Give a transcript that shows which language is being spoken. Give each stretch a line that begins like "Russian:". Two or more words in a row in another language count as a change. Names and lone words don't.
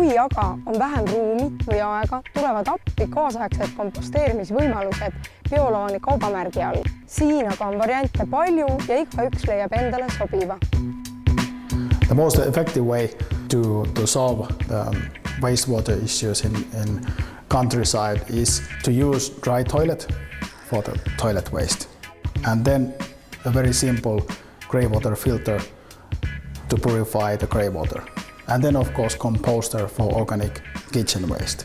Estonian: kui aga on vähem ruumi või aega, tulevad appi kaasaegsed komposteerimisvõimalused Biolani kaubamärgi all. Siin aga on variante palju ja igaüks leiab endale sobiva.
English: The most effective way to solve wastewater issues in countryside is to use dry toilet for the toilet waste, and then a very simple grey water filter to purify the grey water, and then of course composter for organic kitchen waste.